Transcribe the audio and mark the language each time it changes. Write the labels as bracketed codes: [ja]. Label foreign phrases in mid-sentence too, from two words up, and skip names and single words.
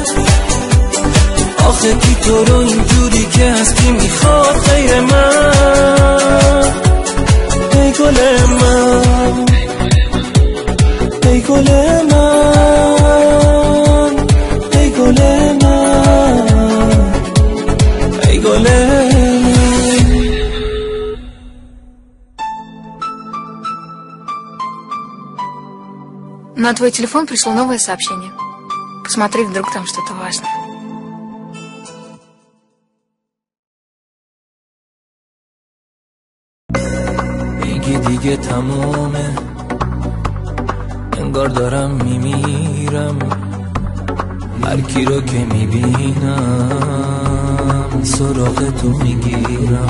[fa] آخه کی تو رو اینجوری که هستی میخواد غیر من؟ ای گل من، ای گل من، ای گل من، ای گل من. [ru] На твой телефон пришло новое сообщение. Посмотри, вдруг там что-то важное. [fa] دیگه تمومه، انگار دارم میمیرم. هر کی رو که میبینم سراغ تو میگیرم.